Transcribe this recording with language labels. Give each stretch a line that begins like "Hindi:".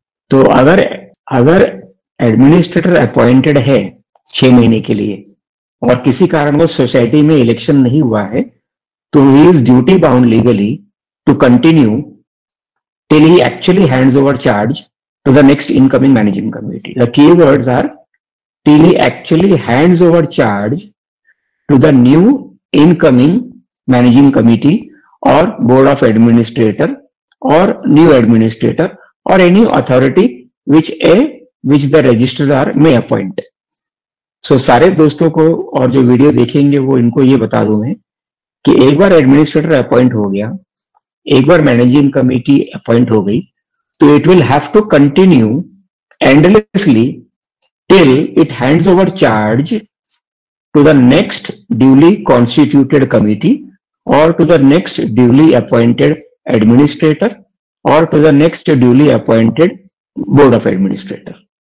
Hindi: तो अगर administrator appointed है 6 महीने के लिए और किसी कारणवश सोसाइटी में इलेक्शन नहीं हुआ है, तो
English: He is duty bound legally to continue till he actually hands over charge to the next incoming managing committee. The key words are till he actually hands over charge to the new incoming managing committee or board of administrator or new administrator or any authority which the registrar may appoint.
Hindi: So सारे दोस्तों को और जो video देखेंगे वो इनको ये बता दूं मैं कि एक बार एडमिनिस्ट्रेटर अपॉइंट हो गया, एक बार मैनेजिंग कमेटी अपॉइंट हो गई, तो
English: It will have to continue endlessly till it hands over charge to the next duly constituted committee और to the next duly appointed administrator और to the next duly appointed board of administrator.